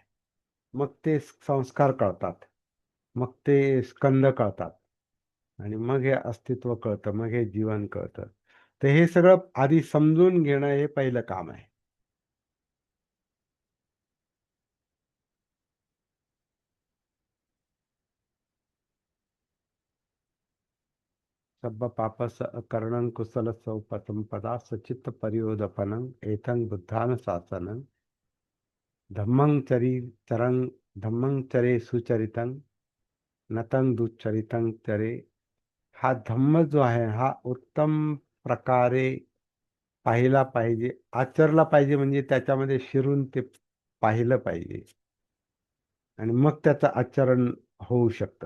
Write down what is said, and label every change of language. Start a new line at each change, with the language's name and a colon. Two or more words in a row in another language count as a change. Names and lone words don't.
Marathi: मग ते संस्कार कळतात, मग ते स्कंद कळतात आणि मग हे अस्तित्व कळतं, मग हे जीवन कळतं. तर हे सगळं आधी समजून घेणं हे पहिलं काम आहे.
Pali: सब्ब पापस करणं कुशल उपसंपदा सचित्त परियोदपनं एतं बुद्धान शासनं धम्मं चरी चरं धम्मं चरे सुचरितं नतं दुच्चरितं चरे.
Marathi: हा धम्म जो आहे हा उत्तम प्रकारे पाहिला पाहिजे, आचरला पाहिजे, म्हणजे त्याच्यामध्ये शिरून ते पाहिलं पाहिजे आणि मग त्याचं आचरण होऊ शकतं.